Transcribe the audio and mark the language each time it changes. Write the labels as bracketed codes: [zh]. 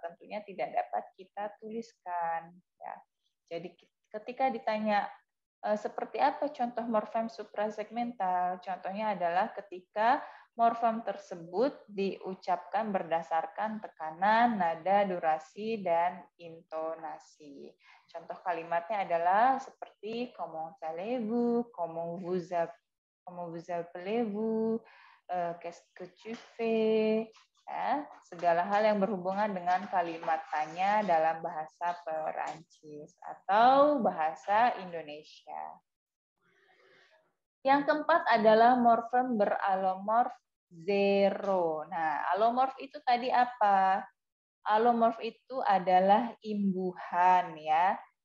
[id] Tentunya tidak dapat kita tuliskan. Ya. Jadi ketika ditanya seperti apa contoh morfem suprasegmental? Contohnya adalah ketika morfem tersebut diucapkan berdasarkan tekanan, nada, durasi, dan intonasi. Contoh kalimatnya adalah seperti [fr] comment allez-vous, comment vous appelez-vous, qu'est-ce que tu fais, [id] Ya, segala hal yang berhubungan dengan kalimat tanya dalam bahasa Perancis atau bahasa Indonesia. Yang keempat adalah morfem beralomorf zero. Nah, alomorf itu tadi apa? Alomorf itu adalah imbuhan ya.